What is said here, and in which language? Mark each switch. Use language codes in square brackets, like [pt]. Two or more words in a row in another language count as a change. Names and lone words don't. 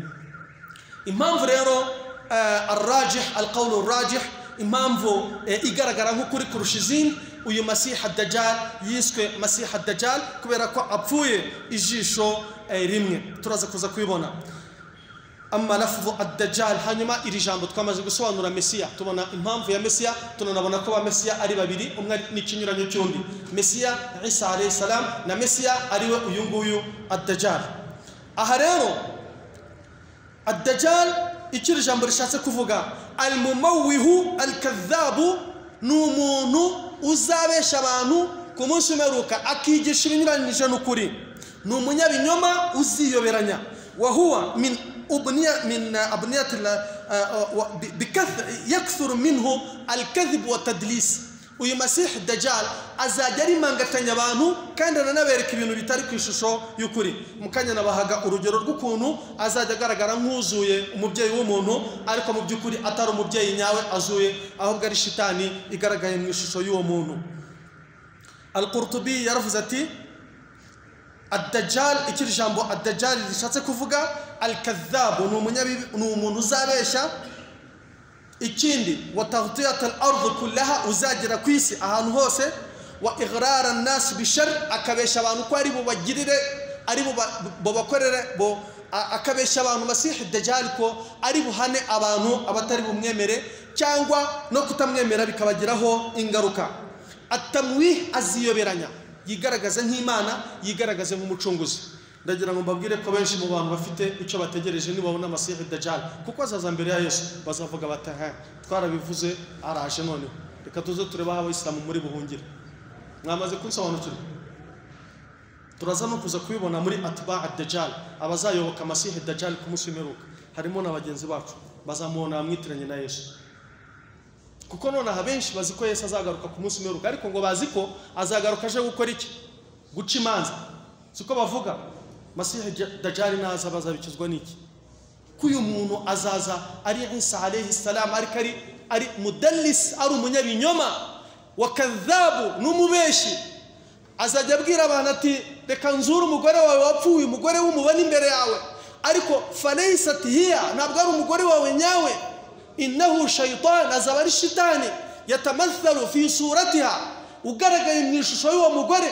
[rw] Impamvu rero [ar] الراجح، القول الراجح, [rw] impamvu igaragara nk'ukuri kurusha izindi, uyu Masih Dajjal yiswe Masih Dajjal kubera ko apfuye ijisho rimwe. Turaza kuza kubibona. [ar] أما لفظ الدجال, [rw] hanyuma iri jambo twamaze gusobanura Mesiya, tubona impamvu ya Mesiya, tunanabona ko ba Mesiya ari babiri, umwe n'ikinyuranyo cy'undi, Mesiya Isa [ar] عليه السلام [rw] na Mesiya ari we uyu nguyu ad-Dajjal. Aha rero ad-Dajjal ikiri jambo rishatse kuvuga [ar] المموه الكذاب, [rw] ni umuntu uzabesha abantu ku munsi w'imperuka akigisha ibinyuranyije n'ukuri, ni umunyabinyoma uziyoberanya. [ar] وهو من أبنية يكثر منه الكذب والتدليس. [rw] uyu Masih Dajjal azajya ari mangatanya abantu kandi ananabereka ibintu bitari ku ishusho y'ukuri. Mukanya nabahaga urugero rw'ukuntu azajya agaragara nk'uzuye umubyeyi w'umuntu, ariko mu by'ukuri atari umubyeyi nyawe azuye, ahubwo ari shitani igaragaye mu ishusho y'uwo muntu. Al-Qurtubi yaravuze ati ad-Dajjal, ikiri jambo ad-Dajjal rishatse kuvuga al-kadhabu, ni umuntu uzabesha. [ar] Ikindi وتغطية الأرض كلها, [rw] uzagira ku isi ahantu hose. [ar] وإغراء الناس بشر, [rw] akabesha abantu ko ari bo bagirire, ari bo bakorere bo, akabesha abantu Masih Dajjal ko ari buhane abantu abatari bumwemere cyangwa no kutamwemera bikabagiraho ingaruka. At-tamwih, aziyoberanya, yigaragaza nk'Imana, yigaragaze nk'umucunguzi. Ndagira ngo mbabwire ko benshi mu bantu bafite icyo bategereje nibabona Masih Dajjal, kuko azaza mbere ya Yesu, bazavuga bati twarabivuze araje, none reka tuze tureba aho Abayisilamu muri buhungire. Mwamaze kunsobanukirwa, turaza no kuza kubibona muri [ar] أتباع الدجال, [rw] abazayoboka Masih Dajjal ku munsi w'imperuka. Harimo na bagenzi bacu bazamubona bamwitiranye na Yesu, kuko none abenshi bazi ko Yesu azagaruka ku munsi w'imperuka, ariko ngo bazi ko azagaruka aje gukora iki? Guca imanza. Siko bavuga Masih Dajjal naza bazabikizwa n'iki? Kuyu muntu azaza ari Isa [ar] عليه السلام, [rw] ari mudallis, ari umunyabinyoma wa kadhabu, n'umubeshi. Azajya abwira abantu ati reka nzura umugore wawe wapfuye, umugore w'umubona imbere yawe, ariko [ar] فليست هي, [rw] ntabwo ari umugore wawe nyawe. [ar] إنه شيطان, [rw] azaba ari shitani, [ar] يتمثل في صورتها, [rw] ugaragaye mu ishusho y'uwo mugore.